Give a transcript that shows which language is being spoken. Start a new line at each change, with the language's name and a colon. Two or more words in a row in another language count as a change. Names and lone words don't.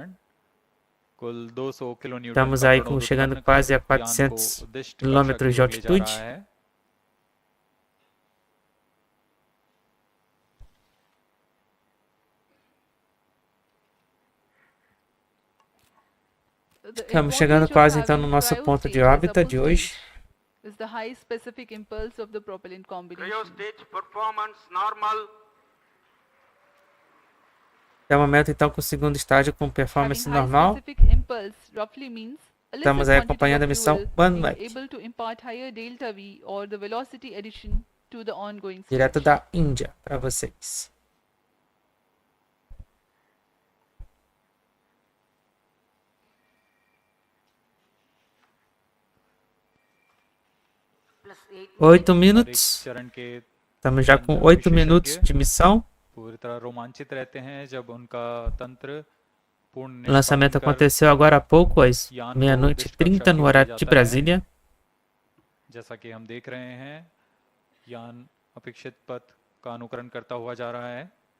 Portuguese: Estamos aí chegando quase a 400 km de altitude. Estamos chegando quase então no nosso ponto de órbita de hoje.
English: Is the high specific impulse of the propellant combination. Cryo stage performance normal.
Portuguese: Até o momento então com o segundo estágio com performance
English: Having high
Portuguese: normal.
English: specific impulse roughly means a lesser
Portuguese: Estamos aí
English: quantity
Portuguese: acompanhando a
English: of
Portuguese: missão
English: fuel
Portuguese: OneWeb,
English: is able to impart higher delta V or the velocity addition to the ongoing
Portuguese: direto
English: stage.
Portuguese: da Índia para vocês.
English: Plus 8 8
Hindi: और
Portuguese: minutos.
Hindi: इस चरण के
Portuguese: Estamos já com 8 minutos de missão.
Hindi: पूरी तरह रोमांचित रहते हैं जब उनका तंत्र पूर्ण
Portuguese: O lançamento
Hindi: निष्पादन कर
Portuguese: aconteceu agora há pouco, às meia-noite e 30 no horário de Brasília.
Hindi: जैसा कि हम देख रहे हैं यान अपेक्षित पथ का अनुकरण करता हुआ जा रहा है।